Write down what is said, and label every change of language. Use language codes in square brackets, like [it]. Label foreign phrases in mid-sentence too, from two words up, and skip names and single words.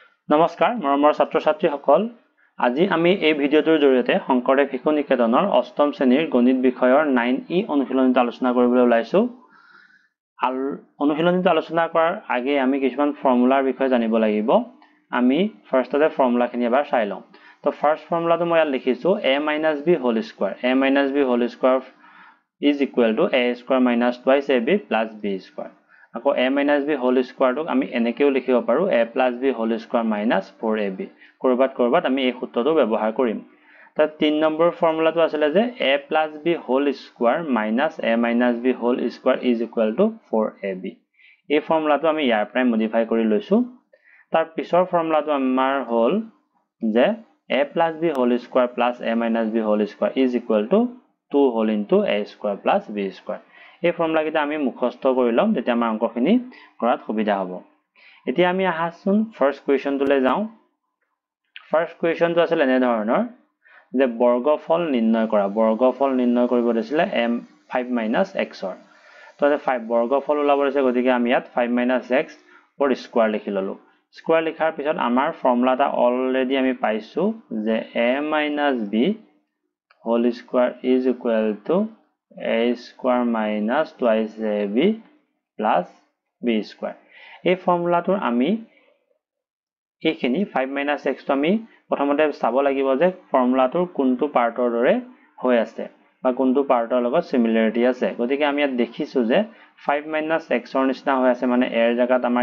[as] নমস্কাৰ মৰমৰ ছাত্ৰ ছাত্ৰীসকল আজি আমি এই ভিডিঅটোৰ জৰিয়তে শংকৰদেৱ শিশু নিকেতনৰ অষ্টম শ্ৰেণীৰ গণিত বিষয়ৰ 9E অনুশীলনীটো আলোচনা কৰিবলৈ ওলাইছো অনুশীলনীটো আলোচনা কৰাৰ আগে আমি কিছুমান ফৰ্মুলাৰ বিষয়ে জানিব লাগিব আমি ফাৰ্ষ্টতে ফৰ্মুলাখিনি এবাৰ চাই লওঁ তো ফাৰ্ষ্ট ফৰ্মুলাটো মই ইয়াত লিখিছো [en] a - b whole square a - b whole square is equal to a square minus twice ab plus b square [as] আকৌ [en] a minus b whole square [as] টোক আমি এনেকেও লিখিব পাৰো a plus b whole square minus 4ab কৰবাত আমি এই সূত্ৰটো ব্যৱহাৰ কৰিম তাত 3 নম্বৰ ফৰ্মুলাটো আছিল যে [en] a plus b whole square minus a minus b whole square is equal to 4ab [as] এই ফৰ্মুলাটো আমি ইয়াৰ পৰাই মডিফাই কৰি লৈছো তাৰ পিছৰ ফৰ্মুলাটো আমাৰ হ'ল যে [en] a plus b whole square plus a minus b whole square is equal to 2 whole into a square plus b square [as] এই ফৰ্মুলা কিটা আমি মুখস্থ কৰি লম তেতিয়া আমাৰ অংকখিনি কৰাত সুবিধা হ'ব এতিয়া আমি আহাচোন [en] first question [as] যাওঁ [en] first question [as] আছিল এনে ধৰণৰ যে বৰ্গফল নিৰ্ণয় কৰিব দিছিলে m5 - x ৰ তো 5 বৰ্গফল ওলাব দিছে গতিকে আমি ইয়াত 5 - x ওৰ স্কয়াৰ লিখি ললো স্কয়াৰ লিখাৰ পিছত আমাৰ ফৰ্মুলাটা অলৰেডি আমি পাইছো যে [en] a - b whole square is equal to a square minus twice ab plus b square [as] এই ফৰ্মুলাটোৰ আমি এইখিনি 5 - x টো আমি প্ৰথমতে চাব লাগিব যে ফৰ্মুলাটোৰ কোনটো পাৰ্টৰ দৰে হৈ আছে বা কোনটো পাৰ্টৰ লগত সিমিলাৰিটি আছে গতিকে আমি ইয়াত দেখিছো যে 5 - x ৰ নিচিনা হৈ আছে মানে a ৰ জাগাত আমাৰ